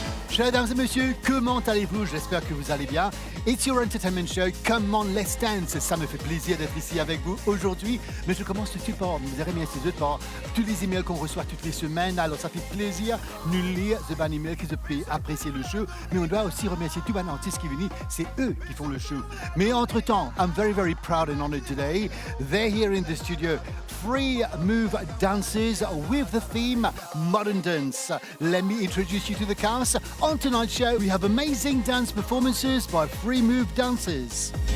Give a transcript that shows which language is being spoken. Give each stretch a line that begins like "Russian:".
French: Chers dames et messieurs, comment allez-vous? J'espère que vous allez bien.
English: It's your entertainment show, Come on, let's dance.
French: Ça me fait plaisir d'être ici avec vous aujourd'hui. Mais je commence tout de suite par vous remercier par tous les emails qu'on reçoit toutes les semaines. Alors ça fait plaisir de lire ce ban email qui se fait apprécier le show. Mais on doit aussi remercier tous les artistes qui viennent. C'est eux qui font le show. Mais entre-temps,
English: I'm very, very proud and honored today. They're here in the studio. Free Move Dances with the theme Modern Dance. Let me introduce you to the cast. On tonight's show, we have amazing dance performances by Free Move Dancers.